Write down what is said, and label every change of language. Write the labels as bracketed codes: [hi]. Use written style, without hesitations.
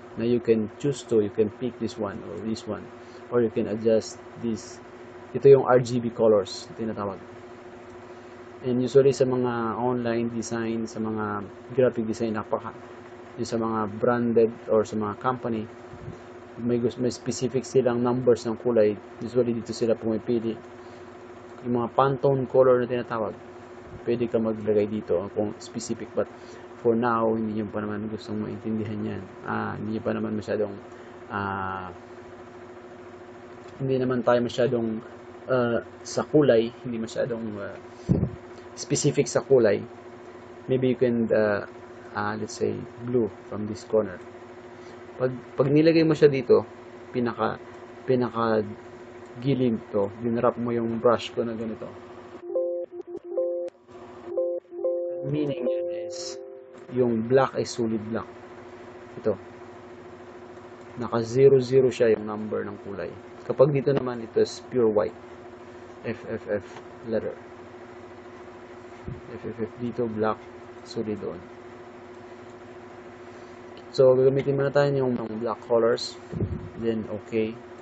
[en] Na you can choose to, you can pick this one or this one, or you can adjust this. [tl] Ito yung RGB colors tinatawag. And usually sa mga online design, sa mga graphic design, yung sa mga branded or sa mga company, may specific silang numbers ng kulay. Usually dito sila pumipili. Yung mga Pantone color na tinatawag, pwede ka maglagay dito kung specific, [en] but for now, [tl] hindi nyo pa naman gustong maintindihan yan. Hindi nyo pa naman masyadong hindi naman tayo masyadong sa kulay, hindi masyadong specific sa kulay. [en] Maybe you can let's say blue from this corner. [tl] Pag nilagay mo siya dito, pinaka gilid to, dinrap mo yung brush ko na ganito. Meaning yun is yung black ay solid black. Ito, naka 00 siya yung number ng kulay. Kapag dito naman, ito is pure white, FFF letter. FFF dito, black, solid doon. So, gagamitin muna tayo yung black colors. Then, okay.